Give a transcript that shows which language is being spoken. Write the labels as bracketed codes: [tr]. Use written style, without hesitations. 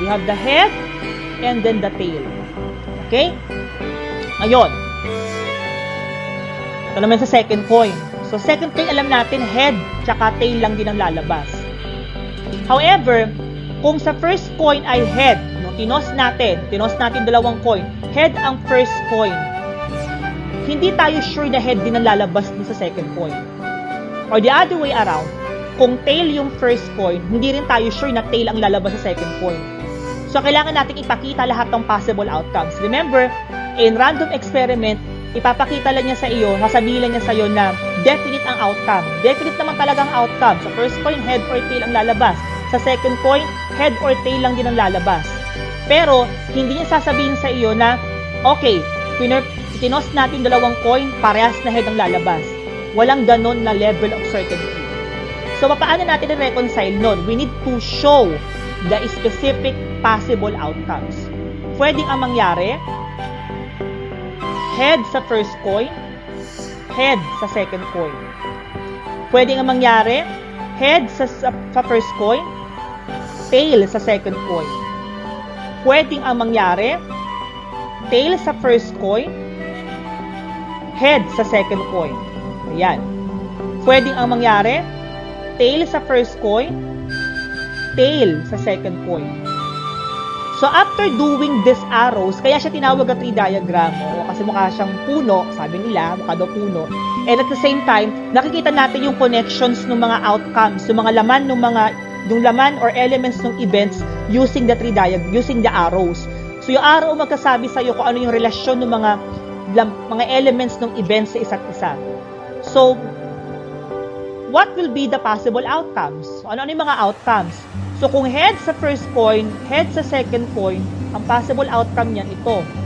[en] We have the head and then the tail. Okay? [tl] Ngayon, ito naman sa second coin. So, second coin, alam natin, head tsaka tail lang din ang lalabas. However, kung sa first coin ay head, no, tinos natin dalawang coin, head ang first coin, hindi tayo sure na head din ang lalabas din sa second coin. Or the other way around, kung tail yung first coin, hindi rin tayo sure na tail ang lalabas sa second coin. So, kailangan natin ipakita lahat ng possible outcomes. [en] Remember, in random experiment, [tl] ipapakita lang niya sa iyo, sasabihin lang niya sa iyo na definite ang outcome. Definite naman talagang outcome. Sa first coin, head or tail ang lalabas. Sa second coin, head or tail lang din ang lalabas. Pero, hindi niya sasabihin sa iyo na, okay, tinos natin dalawang coin, parehas na head ang lalabas. Walang ganon na level of certainty. So, paano natin i-reconcile nun? [en] We need to show the specific possible outcomes. [tl] Pwedeng ang mangyari, head sa first coin, head sa second coin. Pwedeng ang mangyari, head sa first coin, tail sa second coin. Pwedeng ang mangyari, tail sa first coin, head sa second coin. Ayan. Pwedeng ang mangyari, tail sa first coin, tail sa second coin. So, after doing these arrows, kaya siya tinawag na tree diagram. Kasi mukha siyang puno, sabi nila, mukha daw puno. [en] And at the same time, [tl] nakikita natin yung connections ng mga outcomes, yung mga laman yung laman or elements ng events using the tree diagram, using the arrows. So, yung arrow magkasabi sa iyo kung ano yung relasyon ng mga elements ng events sa isa't isa. [en] So, what will be the possible outcomes? [tl] Ano yung mga outcomes? So, kung head sa first coin, head sa second coin, ang possible outcome niyan ito.